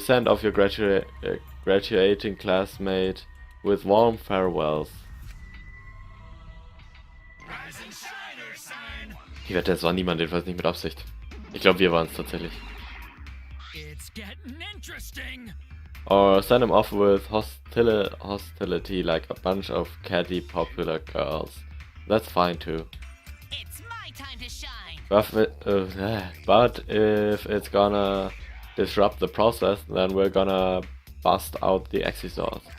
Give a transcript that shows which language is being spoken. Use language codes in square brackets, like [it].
[en] Send off your graduating classmate with warm farewells. Rise and shine or sign. [de] Ich wette, es war niemand, jedenfalls nicht mit Absicht. Ich glaube, wir waren es tatsächlich. [en] It's getting interesting. Or send him off with hostility like a bunch of catty popular girls. That's fine too. It's my time to shine. But if it's gonna disrupt the process, then we're gonna bust out the exisors.